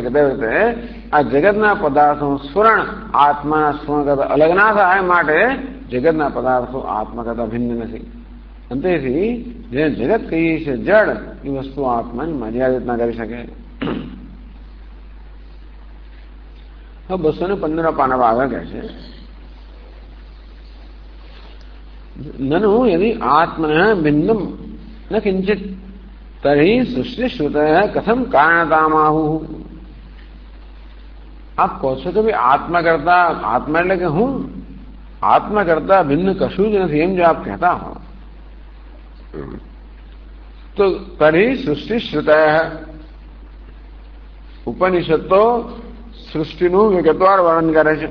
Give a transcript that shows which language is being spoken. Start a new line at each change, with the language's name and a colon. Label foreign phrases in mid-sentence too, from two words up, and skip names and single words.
Gujarati: કે તે રીતે આ જગતના પદાર્થોનું સ્ફુરણ આત્માના સ્ફુરણ કરતા અલગ ના થાય માટે જગતના પદાર્થો આત્મા કરતા ભિન્ન નથી. અને તેથી જે જગત કહીએ છીએ જડ, એ વસ્તુ આત્માને મર્યાદિત ના કરી શકે.
Sanskrit: 215
Gujarati: પાના આગળ કહે છે,
Sanskrit: નनु यदि आत्मन भिन्नम न किंचित तर्हि सृष्टि श्रुत कथम कारणतामाहु.
Gujarati: आप કહો છો કે ભાઈ આત્મા કરતા, આત્મા એટલે કે હું, આત્મા કરતા ભિન્ન કશું જ નથી એમ જો આપ કહેતા હો તો
Sanskrit: तर्हि सृष्टि श्रुत.
Gujarati: ઉપનિષદ તો સૃષ્ટિનું વિગતવાર વર્ણન કરે છે.